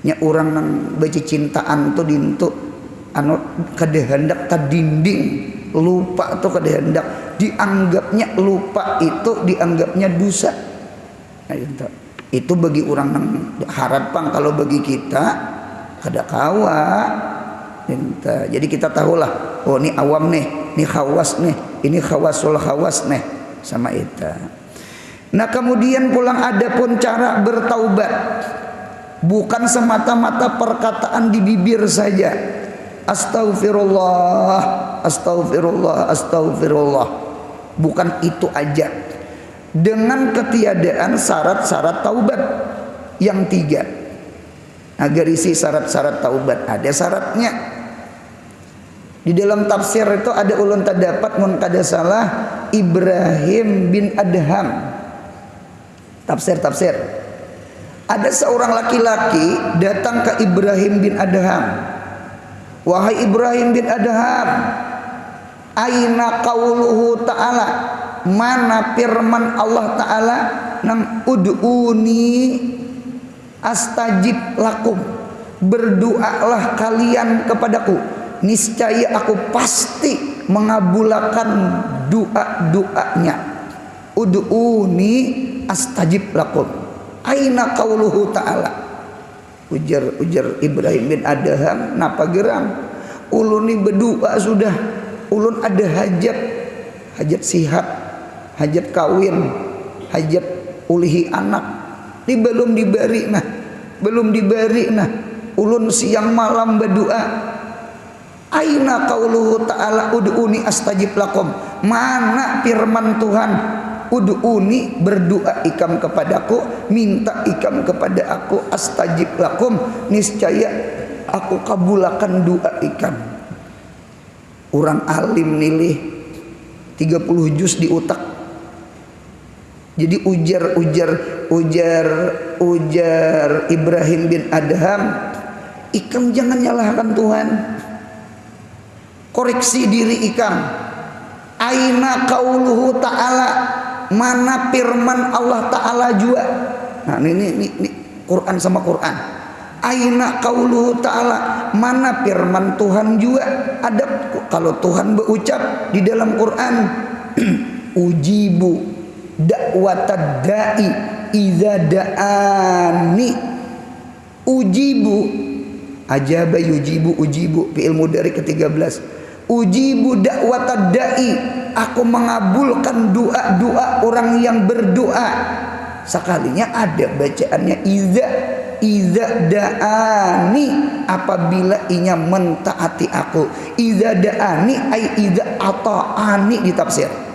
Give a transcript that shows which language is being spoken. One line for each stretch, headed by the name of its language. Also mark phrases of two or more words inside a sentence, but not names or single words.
Banjar: nya orang nang baca cintaan tuh dintu anu kadehendak ka dinding lupa tuh kadehendak dianggapnya lupa itu dianggapnya dosa. Nah, itu bagi orang nang harapan kalau bagi kita kada kawa. Jadi kita tahulah, oh ini awam nih, ini khawas nih, ini
Arabic: خواص الخواص
Banjar: nih sama itu. Nah kemudian pulang ada pun cara bertaubat, bukan semata-mata perkataan di bibir saja.
Arabic: أستغفر الله أستغفر الله أستغفر الله.
Banjar: Bukan itu aja. Dengan ketiadaan syarat-syarat taubat yang 3. Agar isi syarat-syarat taubat ada syaratnya. Di dalam tafsir itu ada ulun terdapat mun kada salah Ibrahim bin Adham. Tafsir. Ada seorang laki-laki datang ke Ibrahim bin Adham.
Arabic: Wahai Ibrahim bin Adham, أين قوله تعالى?
Banjar: Mana firman Allah Ta'ala nang
Arabic: ادعوني أستجب لكم,
Banjar: berdoalah kalian kepadaku, niscaya aku pasti mengabulkan doa-doanya.
Arabic: ادعوني أستجب لكم أين قوله تعالى?
Banjar: Ujar Ibrahim bin Adham, napa geram? Ulun ni berdoa sudah, ulun ada hajat sihat, hajat kawin, hajat ulihi anak, ini belum diberi nah, ulun siang malam berdoa.
Arabic: أين قوله تعالى ادعوني أستجب لكم?
Banjar: Mana firman Tuhan ud'uni, berdoa ikam kepadaku, minta ikam kepada aku,
Arabic: أستجب لكم,
Banjar: niscaya aku kabulakan doa ikam. Orang alim nilih 30 juz di otak. Jadi ujar Ibrahim bin Adham, ikam jangan nyalahkan Tuhan, koreksi diri ikam.
Arabic: أين قوله تعالى?
Banjar: Mana firman Allah Ta'ala juga? Nah ini Quran sama Quran.
Arabic: أين قوله تعالى?
Banjar: Mana firman Tuhan juga? Ada kalau Tuhan berucap di dalam Quran
Arabic: أجيب دعوة الداع إذا دعان. أجيب أجاب يجيب أجيب فعل مضارع ke-13. أجيب دعوة الداع,
Banjar: aku mengabulkan doa-doa orang yang berdoa. Sekalinya ada bacaannya
Arabic: إذا دعان,
Banjar: apabila inya mentaati aku.
Arabic: إذا دعان أي إذا أطاعني
Banjar: di tafsir.